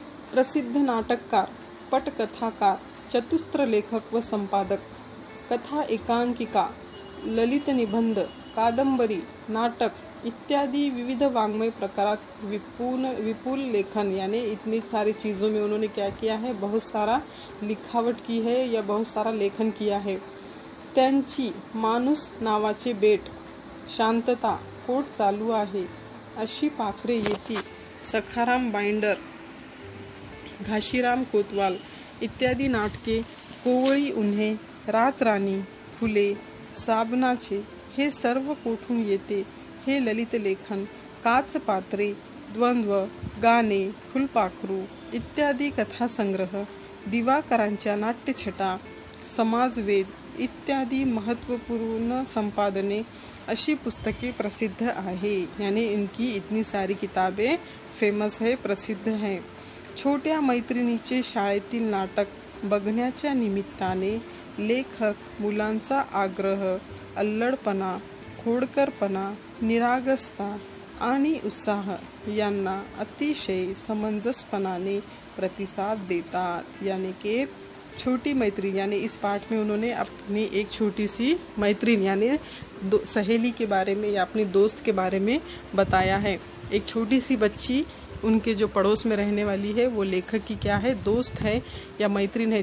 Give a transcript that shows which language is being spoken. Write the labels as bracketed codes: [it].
[mr] प्रसिद्ध नाटककार, पटकथाकार, चतुस्त्र लेखक व संपादक, कथा एकांकिका, ललित निबंध, कादंबरी, नाटक इत्यादि विविध वाङ्मय प्रकारात विपुल लेखन, [hi] यानी इतनी सारी चीज़ों में उन्होंने क्या किया है, बहुत सारा लिखावट की है या बहुत सारा लेखन किया है। [mr] त्यांची माणूस नावाचे बेट, शांतता, कोट चालू आहे, अशी पाखरे येती, सखाराम बाइंडर, घाशीराम कोतवाल इत्यादी नाटके, कोवळी उन्हे, रात राणी, फुले, साबणाचे, हे सर्व कोठून येते, हे ललित लेखन, काच पात्रे, द्वंद्व, गाणे, फुलपाखरू इत्यादी कथासंग्रह, दिवाकरांच्या नाट्यछटा, समाजवेद इत्यादी महत्वपूर्ण संपादने, अशी पुस्तके प्रसिद्ध आहे। [hi] यानी इनकी इतनी सारी किताबें फेमस है, प्रसिद्ध हैं। [mr] छोट्या मैत्रिणीचे शाळेतील नाटक बघण्याच्या निमित्ताने लेखक मुलांचा आग्रह, अल्लडपणा, खोडकरपणा, निरागसता आणि उत्साह यांना अतिशय समंजसपणाने प्रतिसाद देतात। [hi] यानी कि छोटी मैत्रीन, यानी इस पाठ में उन्होंने अपनी एक छोटी सी मैत्रीन यानी सहेली के बारे में या अपनी दोस्त के बारे में बताया है। एक छोटी सी बच्ची उनके जो पड़ोस में रहने वाली है वो लेखक की क्या है, दोस्त है या मैत्रीन है।